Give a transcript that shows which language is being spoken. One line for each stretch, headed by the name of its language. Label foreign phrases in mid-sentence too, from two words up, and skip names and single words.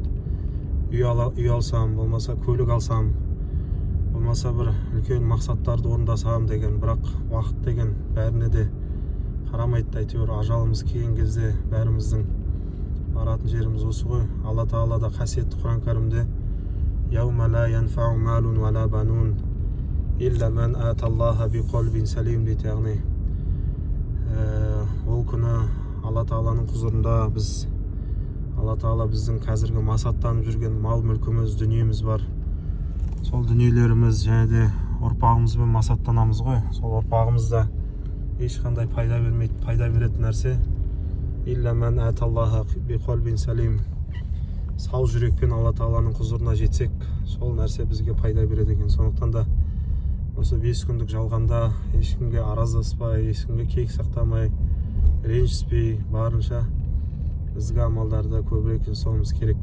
Kazakh: Үй алсам, болмаса көлік алсам, болмаса бір үлкен мақсаттарды орындасам деген, бірақ уақыт деген бәріне де қарамайды. Әйтеуір ажалымыз келген кезде бәріміздің баратын жеріміз осы ғой. Алла Тағала да қасиетті Құран кәрімде
Arabic: «يوم لا ينفع مال ولا بنون إلا من أتى الله بقلب سليم» дейді.
Kazakh: Яғни ол күні Алла Тағаланың құзырында Алла Тағала біздің қазіргі масаттанып жүрген мал мүлкіміз, дүниеміз бар. Сол дүниелеріміз және де ұрпағымызбен масаттанамыз ғой. Сол ұрпағымызда ешқандай пайда бермейді. Пайда беретін нәрсе
Arabic: إلا من أتى الله بقلب سليم,
Kazakh: сау жүрекпен Алла Тағаланың құзырына жетсек, сол нәрсе бізге пайда береді екен. Сондықтан да осы 5 күндік жалғанда ешкімге араздаспай, ешкімге кек сақтамай, ренжіспей, барынша ізгі амалдарды көбірек жасауымыз керек.